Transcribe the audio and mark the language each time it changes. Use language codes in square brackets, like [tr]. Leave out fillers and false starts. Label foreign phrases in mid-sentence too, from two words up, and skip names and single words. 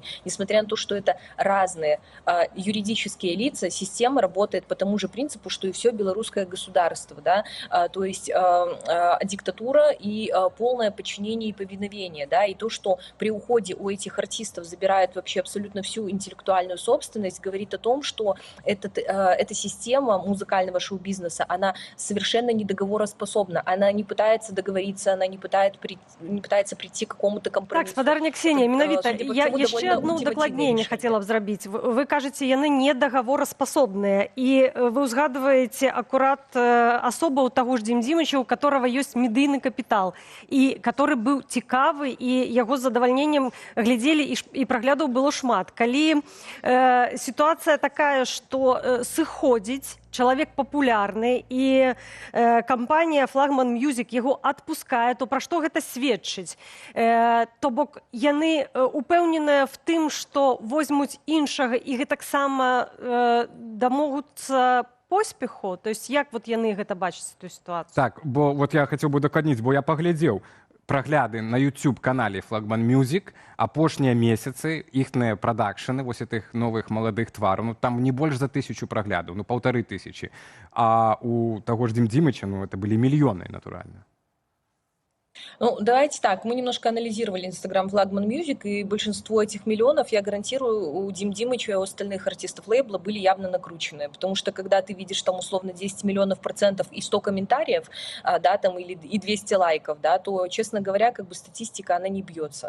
[ru] Несмотря на то, что это разные юридические лица, система работает по тому же принципу, что и все белорусское государство, да, то есть диктатура и полное подчинение и повиновение, да, и то, что при уходе у этих артистов забирают вообще абсолютно всю интеллектуальную собственность, говорит о том, что эта система музыкального шоу-бизнеса, она совершенно недоговороспособна, она не пытается договориться, она не пытается прийти к какому-то компромиссу. [be] Так, спадарня Ксенія, менавіта, я яшчэ одну дакладненне хацела б зрабіць. Вы кажаце, яны недагавораспасобныя, і вы ўзгадваеце акурат асобу таго ж Дзімдзімыча, [ru] у которого [be] ёсць медыйны капітал, і который быў цікавы, і яго з задавальненнем глядзелі, і праглядаў было шмат. Калі [ru] ситуация такая, что [be] сыходзіць человек популярны, і кампанія Флагман Мьюзік яго адпускае, то пра што гэта сведчыць? То бок яны упэўненыя в тым, што возьмуць іншага і гэтаксама дамогуцца поспеху? [ru] То есть [be] як вот яны гэта бачаць [ru] эту ситуацию? [be] Так, бо вот я хотел бы дакладніць, бо я паглядзеў прагляды на YouTube-канале Флагман Мьюзік, апошнія месяцы, іхныя прадакшаны, вось этих новых маладых твараў, ну там не больш за 1000 праглядаў, ну 1500. А у таго ж Дзімдзімыча, [ru] ну это были [be] мільёны, натуральна. Ну, [ru] давайте так, мы немножко анализировали Instagram Flagman Music, и большинство этих миллионов, я гарантирую, у Димдимыча и у остальных артистов лейбла были явно накрученные, потому что когда ты видишь там условно 10 миллионов процентов и 100 комментариев, да, там, или и 200 лайков, да, то, честно говоря, как бы статистика, она не бьется.